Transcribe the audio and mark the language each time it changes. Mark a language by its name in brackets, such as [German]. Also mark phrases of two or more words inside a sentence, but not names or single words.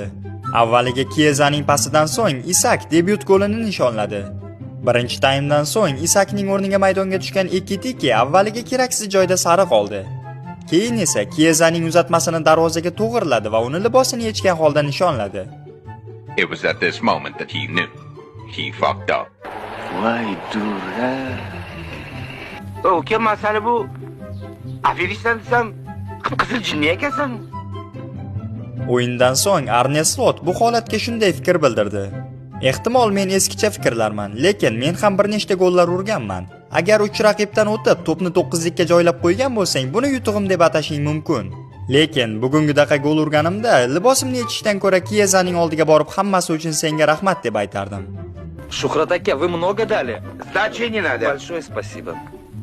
[Uzbek] Avvaliga Kiezaning pasidan so'ng Isak debyut golini nishonladi. Birinchi taymdan so'ng Isakning o'rniga maydonga tushgan Ekitike avvaliga keraksiz joyda sariq oldi. Keyin esa Kiezaning uzatmasini darvozaga to'g'irladi va uni libosini yechgan holda nishonladi. [English] It was at this moment that he knew. He fucked up. [Uzbek] Voy dura. Uka, masala bu. Aferishdan desam, qizil jinni ekansan. O'yindan so'ng Arne Slot bu holatga shunday fikr bildirdi. Ehtimol men eskicha fikrlarman, lekin men ham bir nechta gollar urganman. Agar uch raqibdan o'tib, to'pni 9-likka joylab qo'ygan bo'lsang, buni yutug'im deb atashing mumkin. Lekin bugungidaqa gol urganimda libosimni yechishdan ko'ra Kiezaning oldiga borib hammasi uchun senga rahmat deb aytardim. [Russian] Шухрат aka, вы много дали. Сдачи не надо. Большое спасибо.